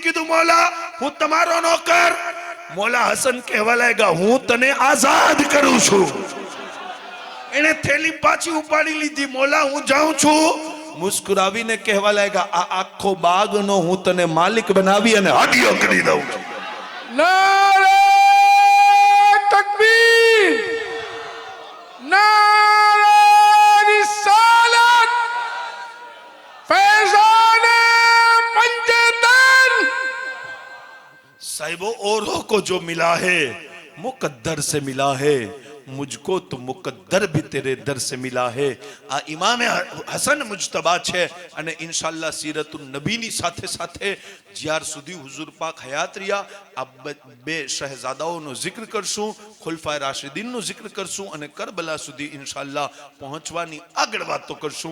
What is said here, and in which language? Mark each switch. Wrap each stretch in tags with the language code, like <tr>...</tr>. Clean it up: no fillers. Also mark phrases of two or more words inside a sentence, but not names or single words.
<gu>કીધું મોલા હું તમારો નોકર. મોલા હસન કહેવા લાગ્યા હું તને આઝાદ કરું છું. એને થેલી પાછી ઉપાડી લીધી. મોલા હું જાઉં છું. મુસ્કુરાવીને કહેવા લાગ્યા આ આખો બાગનો હું તને માલિક બનાવી અને હાડિયો કરી દઉં છું.</gu> <hi>नारे तकबीर, नारे रिसालत, फैज़ाने पंजतन. साहिबो, औरों को जो मिला है मुकद्दर से मिला है, मुझको तो मुकद्दर भी तेरे दर से मिला है.</hi> <gu>આ ઇમામે હસન મુજતબા છે અને ઇન્શાઅલ્લાહ સીરતુન નબીની સાથે સાથે જ્યાર સુધી હુઝુર પાક હયાત રહ્યા આ બે શહેજાદાઓનો જિક્ર કરશું, ખુલફાએ રાશિદીનનો જિક્ર કરશું અને કરબલા સુધી ઇન્શાઅલ્લાહ પહોંચવાની આગળ વાતો કરશું.</gu>